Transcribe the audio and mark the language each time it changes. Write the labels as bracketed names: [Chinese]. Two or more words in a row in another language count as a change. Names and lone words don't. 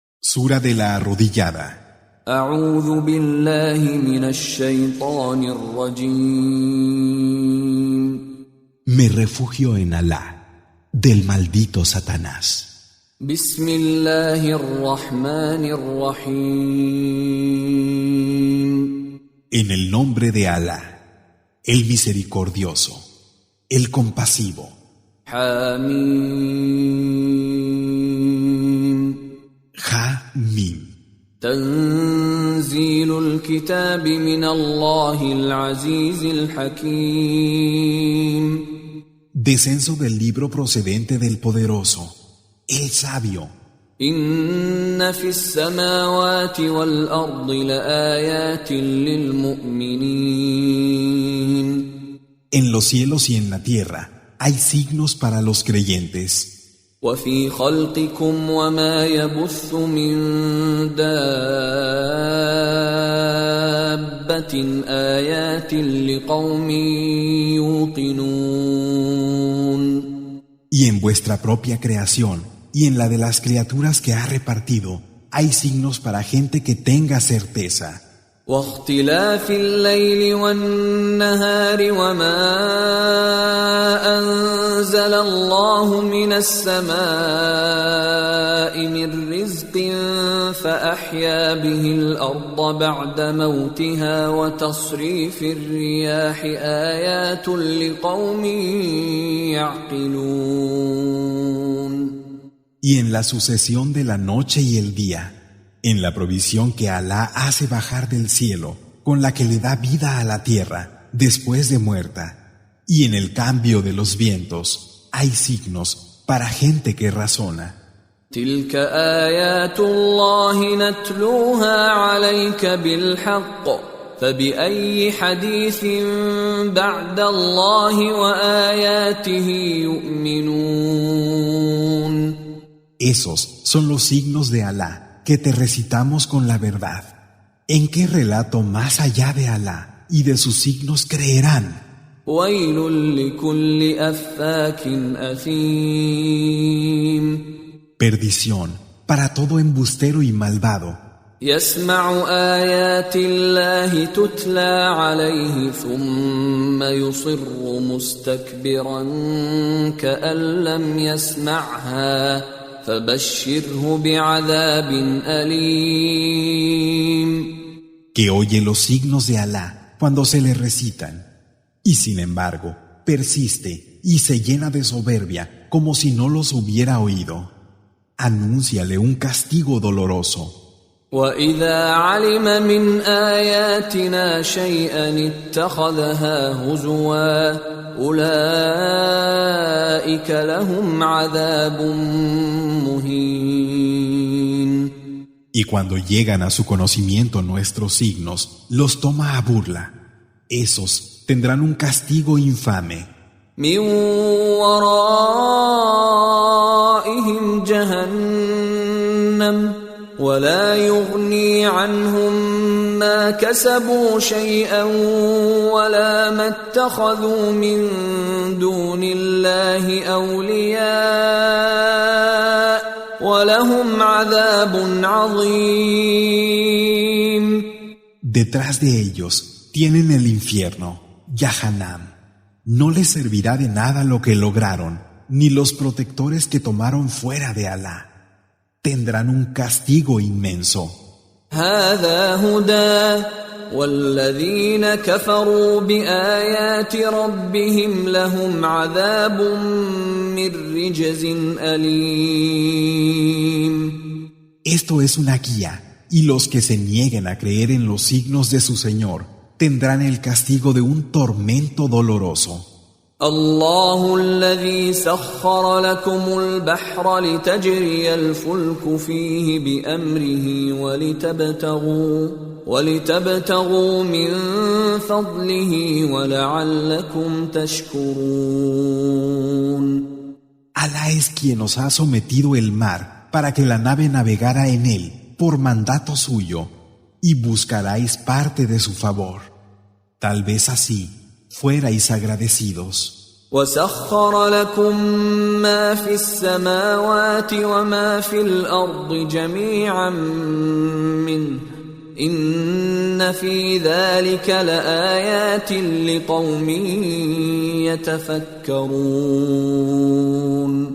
[Spanish] Sura de la arrodillada. [Arabic] أعوذ بالله من الشيطان الرجيم. [Spanish] Me refugio en Alá, del maldito Satanás. [Arabic] بسم الله الرحمن الرحيم. [Spanish] En el nombre de Alá, el misericordioso, el compasivo. [Arabic] حميم. [Spanish] Ha Mim. [Arabic] تنزيل الكتاب من الله العزيز الحكيم. [Spanish] Descenso del libro procedente del poderoso, el sabio. [Arabic] إن في السماوات والأرض لآيات للمؤمنين. [Spanish] En los cielos y en la tierra hay signos para los creyentes. [Arabic] وفي خلقكم وما يبث من دابة آيات لقوم يوقنون. [Spanish] Y en vuestra propia creación y en la de las criaturas que ha repartido hay signos para gente que tenga certeza. [Arabic] واختلاف الليل والنهار وما أنزل الله من السماء من رزق فأحيا به الأرض بعد موتها وتصريف الرياح آيات لقوم يعقلون. [Spanish] Y en la sucesión de la noche y el día, en la provisión que Alá hace bajar del cielo, con la que le da vida a la tierra después de muerta, y en el cambio de los vientos, hay signos para gente que razona. [Arabic] تلك آيات الله نتلوها عليك بالحق فبأي حديث بعد الله وآياته يؤمنون. [Spanish] Esos son los signos de Alá que te recitamos con la verdad. ¿En qué relato más allá de Alá y de sus signos creerán? [Arabic] ويل لكل أفاك أثيم. [Spanish] Perdición para todo embustero y malvado, [Arabic] يسمع آيات الله تتلى عليه ثم يصر مستكبرا كأن لم يسمعها فبشره بعذاب أليم. [Spanish] que oye los signos de Alá cuando se le recitan, y sin embargo persiste y se llena de soberbia como si no los hubiera oído. Anúnciale un castigo doloroso. [Arabic] وإذا علم من آياتنا شيئا اتخذها هزوا أولئك لهم عذاب مهين. [Spanish] Y cuando llegan a su conocimiento nuestros signos, los toma a burla. Esos tendrán un castigo infame. [Arabic] من ورائهم جهنم ولا يغني عنهم ما كسبوا شيئا ولا ما اتخذوا من دون الله أولياء ولهم عذاب عظيم. [Spanish] Detrás de ellos tienen el infierno, Yahanam. No les servirá de nada lo que lograron, ni los protectores que tomaron fuera de Alá. Tendrán un castigo inmenso. [Arabic] هذا هدى والذين كفروا بآيات ربهم لهم عذاب من رجز أليم. [Spanish] Esto es una guía, y los que se nieguen a creer en los signos de su Señor tendrán el castigo de un tormento doloroso. [Arabic] الله الذي سخر لكم البحر لتجري الفلك فيه بأمره ولتبتغوا من فضله ولعلكم تشكرون. [Spanish] Alá es quien os ha sometido el mar para que la nave navegara en él por mandato suyo, y buscaráis parte de su favor. Tal vez así fuerais agradecidos. [Arabic] وسخر لكم ما في السماوات وما في الأرض جميعا منه إن في ذلك لآيات لقوم يتفكرون.